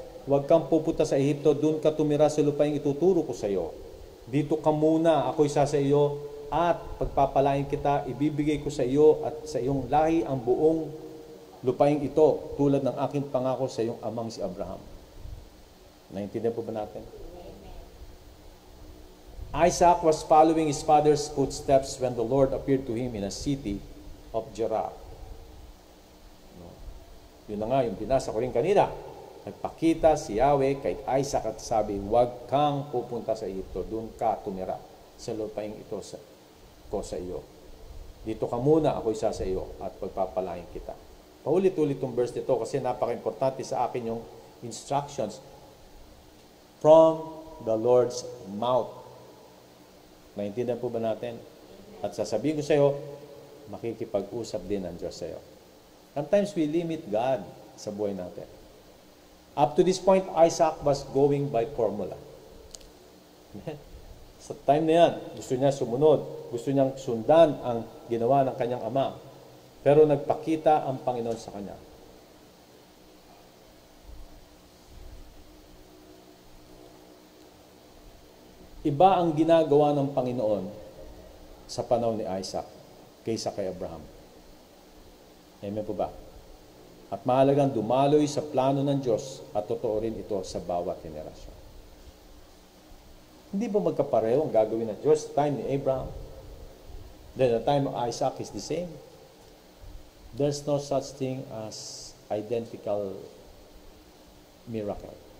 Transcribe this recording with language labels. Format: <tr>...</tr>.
<tl>Huwag kang pupunta sa Ehipto, doon ka tumira sa lupain ituturo ko sa iyo. Dito ka muna, ako'y sa iyo, at pagpapalain kita, ibibigay ko sa iyo at sa iyong lahi ang buong lupain ito, tulad ng aking pangako sa iyong amang si Abraham. Naintindihan po ba natin?</tl> <en>Isaac was following his father's footsteps when the Lord appeared to him in a city of Gerar.</en> <tl>Yun na nga, yung binasa ko rin kanina. Nagpakita si Yahweh kay Isaac at sabi, huwag kang pupunta sa Egypto, doon ka tumira sa lupaing ito ko sa iyo. Dito ka muna, ako isa sa iyo at pagpapalain kita. Paulit-ulit itong verse nito kasi napaka-importante sa akin yung</tl> <en>instructions from the Lord's mouth.</en> <tl>Naintindihan po ba natin? At sasabihin ko sa iyo, makikipag-usap din ang Diyos sa iyo.</tl> <en>Sometimes we limit God</en> <tl>sa buhay natin.</tl> <en>Up to this point, Isaac was going by formula.</en> <tl>Sa time na yan, gusto niya sumunod. Gusto niyang sundan ang ginawa ng kanyang ama. Pero nagpakita ang Panginoon sa kanya. Iba ang ginagawa ng Panginoon sa panahon ni Isaac kaysa kay Abraham. Amen po ba? At mahalagang dumaloy sa plano ng Diyos at totoo rin ito sa bawat henerasyon. Hindi ba magkapareho ang gagawin ng Diyos sa time ni Abraham?</tl> <en>Then the time of Isaac is the same. There's no such thing as identical miracle.</en>